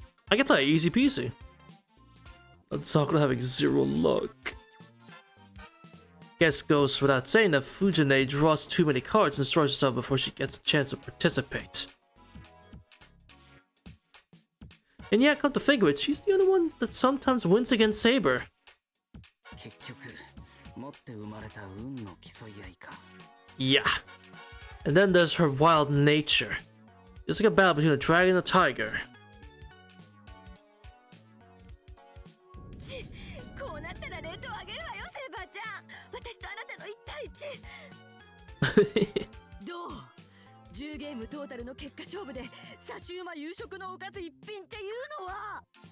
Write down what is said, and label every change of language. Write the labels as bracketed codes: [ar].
[en] I can play it easy peasy. But Sakura having 0 luck. Guess goes without saying that Fujine draws too many cards and destroys herself before she gets a chance to participate. And yeah, come to think of it, she's the only one that sometimes wins against Saber. [ja] 結局持って生まれた運の競い合いか。 [en] Yeah. And then there's her wild nature. It's like a battle between a dragon and a tiger. [ja] こうなったらレートを上げるわよ、セイバーちゃん。私とあなたの1対1。どう10ゲームトータルの結果勝負でサシウマ夕食のおかず一品っていうのは